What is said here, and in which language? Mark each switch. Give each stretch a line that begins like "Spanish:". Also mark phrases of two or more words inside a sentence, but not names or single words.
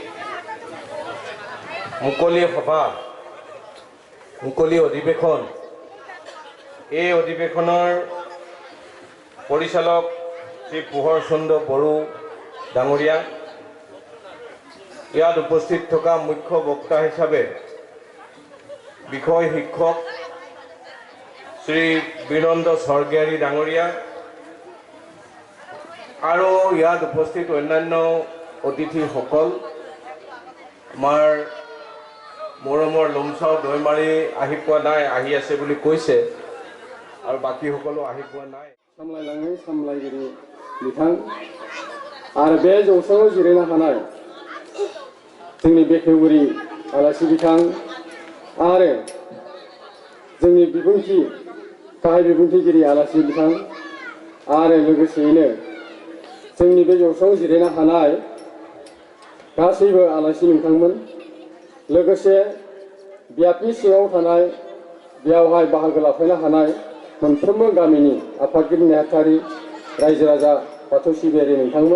Assamese: মুকলি সভা, মুকলি অধিৱেশন, এই অধিৱেশনৰ পৰিচালক শ্ৰী পোহৰ চন্দ্ৰ বড়ো ডাঙৰীয়া, ইয়াত উপস্থিত থকা মুখ্য বক্তা হিচাপে বিষয় শিক্ষক শ্ৰী বীৰেন্দ্ৰ স্বৰ্গীয়াৰী ডাঙৰীয়া আৰু ইয়াত উপস্থিত অন্যান্য অতিথিসকল, আমাৰ মৰমৰ লমচাও দৈমাৰী আহি পোৱা নাই, আহি আছে বুলি কৈছে আৰু বাকীসকলো আহি পোৱা নাই।
Bodo: सामलायलाङै सामलायगिरि बिथां आरो बे जौसाङाव जिरायनो हानाय जोंनि बेखेवगिरि आलासि बिथां आरो जोंनि बिबुंथि गाहाय बिबुंथिगिरि आलासि बिथां आरो लोगोसेयैनो जोंनि बे जौसाङाव जिरायनो हानाय गासैबो आलासि नोंथांमोन, लोगोसे बियाबनि सिङाव थानाय बेयावहाय बाहागो लाफैनो हानाय मोनफ्रोमबो गामिनि आफादगिरि नेहाथारि रायजो राजा बाथौ सिबियारि नोंथांमोन।